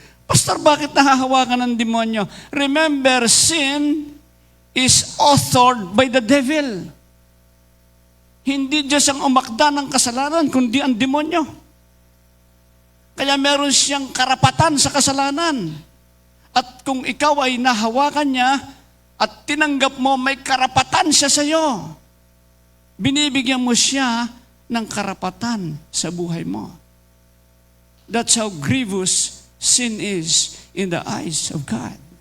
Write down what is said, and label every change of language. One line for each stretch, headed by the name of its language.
Filipino: Pastor, bakit nahahawakan ng demonyo?
English: Remember, sin is authored by the devil.
Filipino: Hindi Diyos ang umakda ng kasalanan, kundi ang demonyo. Kaya meron siyang karapatan sa kasalanan. At kung ikaw ay nahawakan niya at tinanggap mo, may karapatan siya sa iyo. Binibigyan mo siya ng karapatan sa buhay mo.
English: That's how grievous sin is in the eyes of God.